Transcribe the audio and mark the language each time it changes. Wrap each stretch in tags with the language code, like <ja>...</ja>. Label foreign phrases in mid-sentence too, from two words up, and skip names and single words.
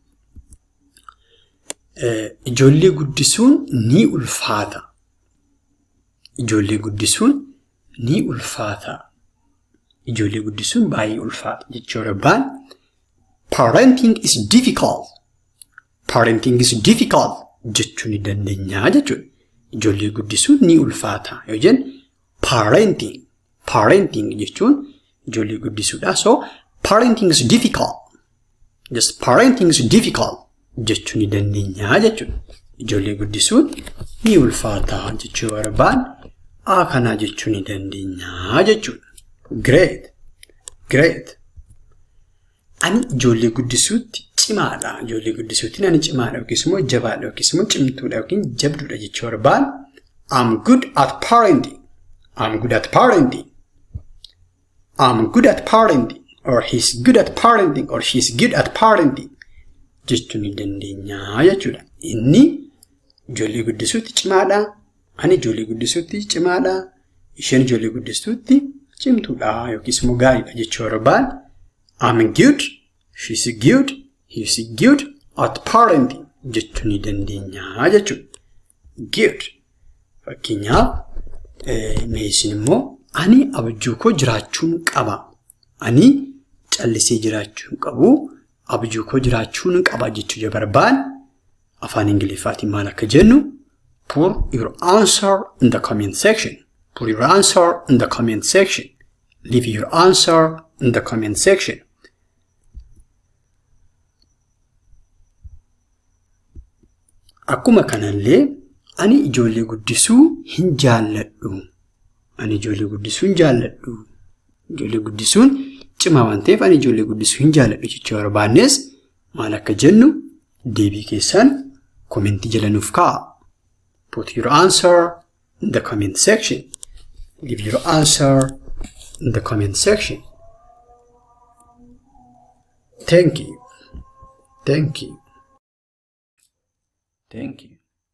<om>Ijoollee guddisuun ni ulfaata. Ijoollee guddisuun ni ulfaata. Ijoollee guddisuun baay'ee ulfaata jechuu barbaanne</om> <en>parenting is difficult. Parenting is difficult</en> <om>jechuu ni dandeenya jechuudha. Ijoollee guddisuun ni ulfaata yoo jennu parenting jechuun ijoollee guddisuudha.</om> <en>So parenting is difficult. Just parenting is difficult</en> <om>jechuu ni dandeenya jechuudha. Ijoollee guddisuun ni ulfaata jechuu barbaanne kana jechuu ni dandeenya jechuudha.</om> <en>Great. Great.</en> <om>Ani ijoollee guddisuutti cimaadha. Ijoollee guddisuutti ani cimaadha yookiis immoo jabaadha yookiis immoo cimtuudha yookiin jabduudha jechuu barbaanne</om> <en>I'm good at parenting. I'm good at parenting. I'm good at parenting. Or he's good at parenting. Or she's good at parenting.</en> <om>Jechuu ni dandeenya jechuudha. Inni ijoollee guddisuutti cimaadha. Ani ijoollee guddisuutti cimaadha. Isheen ijoollee guddisuutti cimtuudha yookiis immoo gaariidha jechuu barbaanne</om> <en>I'm good, she's good, he's good at parenting</en> <om>jechuu ni dandeenya jechuudha. Good. Fakkeenyaaf meeshin immoo ani abjuu koo jiraachuun qaba. Ani callisee jiraachuun qabu. Abjuu koo jiraachuun qaba jechuu yoo barbaanne afaan Ingiliffaatiin maal akka jennu</om> <en>put your answer in the comment section. Put your answer in the comment section. Leave your answer in the comment section.</en> <om>Akkuma kanallee ani ijoollee guddisuu hin jaalladhu. Ani ijoollee guddisuu hin jaalladhu. Ijoollee guddisuun cimaa waan ta'eef ani ijoollee guddisuu hin jaalladhu jechuu barbaannes maal akka jennu deebii keessan komentii jala nuuf kaa'a.</om> <en>Put your answer in the comment section. Leave your answer in the comment section. Thank you. Thank you. Thank you.</en>